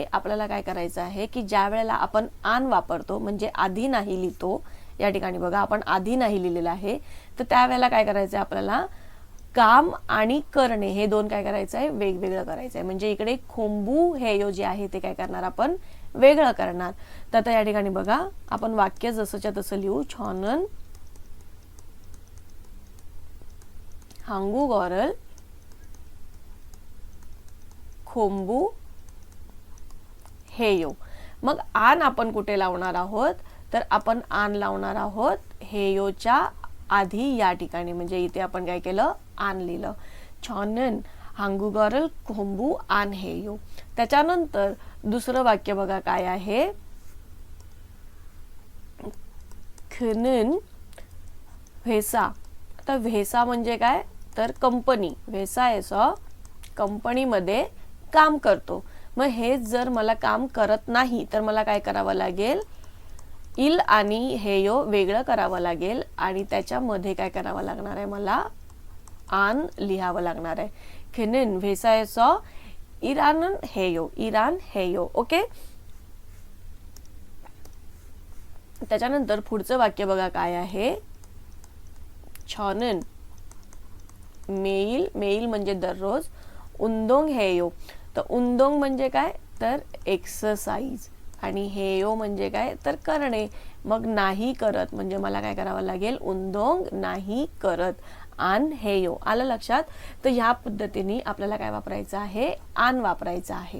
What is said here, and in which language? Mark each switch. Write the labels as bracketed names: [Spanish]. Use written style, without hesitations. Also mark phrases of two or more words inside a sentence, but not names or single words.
[Marathi] आपल्याला काय करायचं आहे की ज्या वेळेला आपण आन वापरतो म्हणजे आधी नाही लिहितो, या ठिकाणी बघा आपण आधी नाही लिहिलेलं आहे, तर त्यावेळेला काय करायचं आहे आपल्याला, काम आणि करणे हे दोन काय करायचं आहे वेगवेगळं करायचं आहे. म्हणजे इकडे [Korean] 공부 해요 [Marathi] जे आहे ते काय करणार आपण वेगळं करणार. तर आता या ठिकाणी बघा आपण वाक्य जसंच्या तसं लिहू. [Korean] छॉनन 한국어를 공부해요. [Marathi] मग आन आपण कुठे लावणार आहोत, तर आपण आन लावणार आहोत हेयोच्या आधी या ठिकाणी. म्हणजे इथे आपण काय केलं आन लिहिलं. [Korean] 저는 한국어를 공부해요. [Marathi] त्याच्यानंतर दुसरं वाक्य बघा काय आहे, [Korean] 그는 회사. [Marathi] आता 회사 म्हणजे काय तर कंपनी, 회사에서 कंपनीमध्ये काम करतो. मग हे जर मला काम करत नाही तर मला काय करावं लागेल, इल आणि हेयो वेगळं करावं लागेल आणि त्याच्यामध्ये काय करावं लागणार आहे, मला आन लिहावं लागणार आहे. [Korean] 그는 회사에서 일하는 해요. 일한 해요. [Marathi] ओके, त्याच्यानंतर पुढचं वाक्य बघा काय आहे, 저는 मेल म्हणजे दररोज, [Korean] 운동 해요. [Marathi] तर 운동 म्हणजे काय तर एक्सरसाइज आणि हेयो म्हणजे काय तर करणे. मग नाही करत म्हणजे मला काय करावं लागेल, 운동 नाही करत, [Korean] 안 해요. [Marathi] आलं लक्षात. तर ह्या पद्धतीने आपल्याला काय वापरायचं आहे, आन वापरायचं आहे.